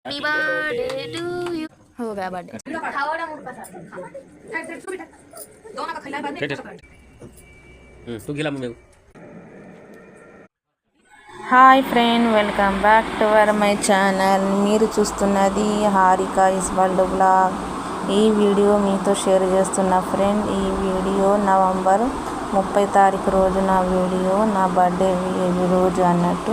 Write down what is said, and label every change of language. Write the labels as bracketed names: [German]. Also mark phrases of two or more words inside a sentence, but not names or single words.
[English] Happy birthday to you. [Hindi] हो गया बर्थडे [Marathi] तू गेला मग [English] Hi friend, welcome back to my channel. [Telugu] మీరు చూస్తున్నది హారిక ఇస్ వరల్డ్ బ్లాగ్. ఈ వీడియో మీతో షేర్ చేస్తున్న ఫ్రెండ్. ఈ వీడియో నవంబర్ 30 తారీఖు రోజు నా వీడియో, నా బర్త్డే రోజు అన్నట్టు.